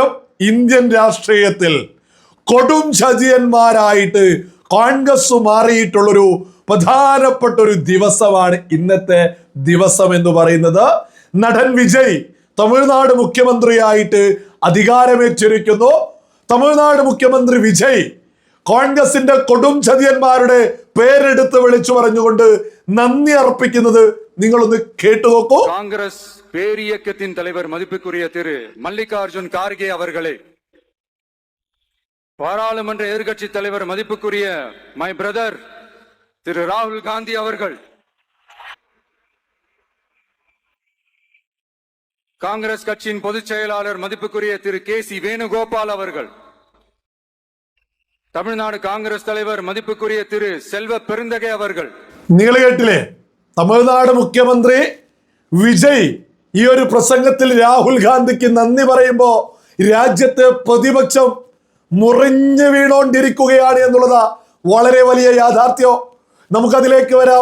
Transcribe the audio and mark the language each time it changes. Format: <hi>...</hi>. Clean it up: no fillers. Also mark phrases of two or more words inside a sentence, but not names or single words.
<ml>ഇന്ത്യൻ രാഷ്ട്രീയത്തിൽ കൊടും ചതിയന്മാരായിട്ട് കോൺഗ്രസ് മാറിയിട്ടുള്ളൊരു പ്രധാനപ്പെട്ട ഒരു ദിവസമാണ് ഇന്നത്തെ ദിവസം എന്ന് പറയുന്നത്. നടൻ വിജയ് തമിഴ്നാട് മുഖ്യമന്ത്രിയായിട്ട് അധികാരമേറ്റിരിക്കുന്നു. തമിഴ്നാട് മുഖ്യമന്ത്രി വിജയ് കോൺഗ്രസിന്റെ കൊടും ചതിയന്മാരുടെ പേരെടുത്ത് വിളിച്ചു പറഞ്ഞുകൊണ്ട് നന്ദി അർപ്പിക്കുന്നത് നിങ്ങളൊന്ന് കേട്ടു നോക്കൂ.</ml> <ta>காங்கிரஸ் பேரியக்கத்தின் தலைவர் மதிப்புக்குரிய திரு மல்லிகார்ஜுன் கார்கே அவர்களே, பாராளுமன்ற எதிர்கட்சி தலைவர் மதிப்புக்குரிய</ta> <en>my brother</en> <ta>திரு ராகுல் காந்தி அவர்கள், காங்கிரஸ் கட்சியின் பொதுச் செயலாளர் மதிப்புக்குரிய திரு கே.சி. வேணுகோபால் அவர்கள், தமிழ்நாடு காங்கிரஸ் தலைவர் மதிப்புக்குரிய திரு செல்வ பெருந்தகை அவர்கள்.</ta> <ml>നിങ്ങൾ കേട്ടില്ലേ? തമിഴ്നാട് മുഖ്യമന്ത്രി വിജയ് ഈ ഒരു പ്രസംഗത്തിൽ രാഹുൽ ഗാന്ധിക്ക് നന്ദി പറയുമ്പോ രാജ്യത്തെ പ്രതിപക്ഷം മുറിഞ്ഞു വീണോണ്ടിരിക്കുകയാണ് എന്നുള്ളതാ വളരെ വലിയ യാഥാർത്ഥ്യം. നമുക്കതിലേക്ക് വരാം.</ml>